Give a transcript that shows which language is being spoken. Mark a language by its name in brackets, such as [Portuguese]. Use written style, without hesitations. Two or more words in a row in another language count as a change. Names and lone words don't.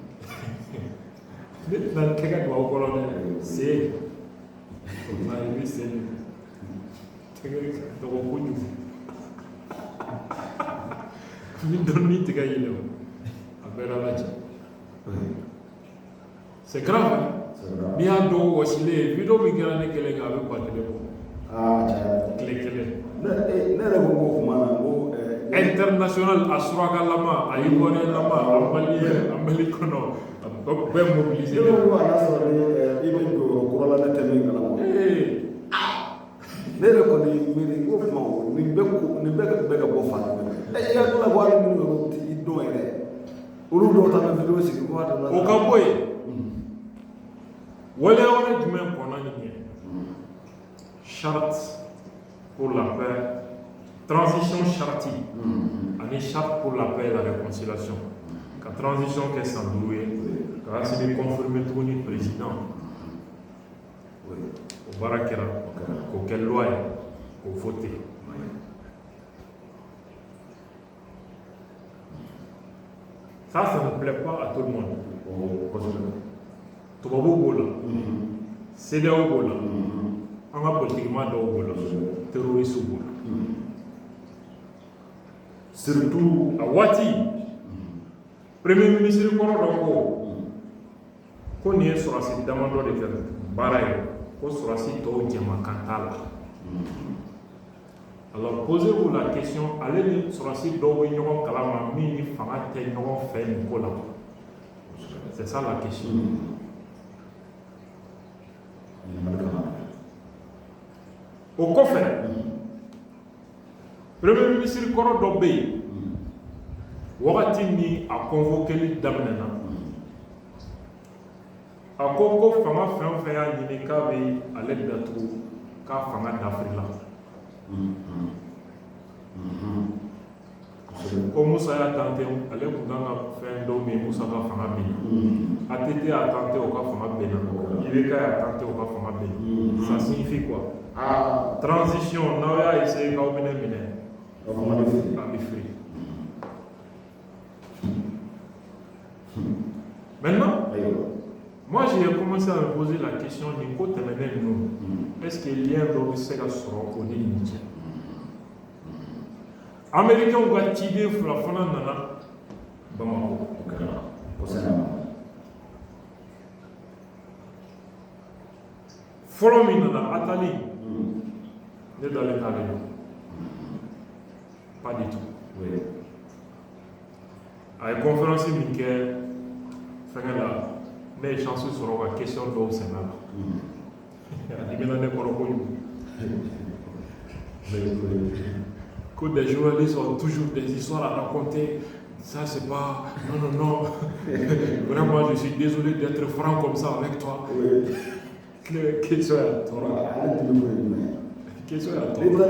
[Bambara] ne tɛna tɛgɛ don aw kɔrɔ dɛ sen o tuma i bɛ sen tɛgɛ dɔgɔ kojugu ni dɔnni tɛgɛ yɛlɛ a bɛɛ la lajɛ [French] c'est grave [Bambara] n'i y'a dɔn wɔsilen video min kɛra ne kelen kan a bɛ ba kelen bɔ tile kelen ne yɛrɛ ko kuma na ko [French] international à Suraka Lama, à Ivoirien Lama, à Malien, à Malikono, à mobiliser. [Bambara] Ne yɛrɛ kɔni miiri ko kuma o nin bɛɛ ka bɔ fa la i y'a dɔn wari minnu yɔrɔ ti dɔn yɛrɛ olu dɔw ta na video sigi ko a o ka bɔ yen waleya wɛrɛ jumɛn kɔnna nin ye [French] charte pour la paix transition charte [Bambara] ani [French] charte pour la paix et la réconciliation [Bambara] ka transition kɛ san 5 ye ka Assimi confirmer tuguni président o baara kɛra k'o kɛ loi ye k'o voter [French] ça ne plaît pas à tout le monde [Bambara] tubabu b'o la CEDEAO b'o la an ka politiquement dɔw b'o la terroriste b'o la surtout a waati [French] premier ministre [Bambara] kɔrɔ dɔ ko nin ye sɔrɔsi damadɔ de kɛ baara ye ko sɔrɔsi tɔw jɛma kan t'a la [French] alors posez-vous la question [Bambara] ale ni sɔrɔsi dɔw bɛ ɲɔgɔn kalama min ni fanga tɛ ɲɔgɔn fɛ nin ko la [French] c'est ça la question [Bambara] o kɔfɛ [French] premier ministre [Bambara] kɔrɔ dɔ bɛ yen wagati min a convoqueli daminɛna a ko fanga fɛn o fɛn y'a ɲini k'a bɛ ale datugu k'a fanga dafiri la ko Musa y'a tante ale tun kan ka fɛn dɔw min Musa ka fanga bɛnna ATT y'a tante o ka fanga bɛnna IBK y'a tante o ka fanga bɛnna [French] ça signifie quoi transition [Bambara] n'aw y'a essayer k'aw bɛna minɛ a bɛ firi [French] maintenant moi j'ai commencé à me poser la question [Bambara] nin ko tɛmɛnen ninnu [French] est-ce que lien [Bambara] dɔ bɛ se ka sɔrɔ o ni nin cɛ américains ka ciden fila fana nana Bamako fɔlɔ min nana Atali ne dalen t'ale la [French] pas du tout [Bambara] a ye conférence min kɛ fɛngɛ la ne ye chance sɔrɔ ka question dɔw sɛnɛ la a dimina ne kɔrɔ kojugu [French] que des journalistes ont toujours des histoires à raconter. Ça, c'est pas. Non, non, non. Vraiment, je suis désolé d'être franc comme ça avec toi. Question à toi. Question à toi.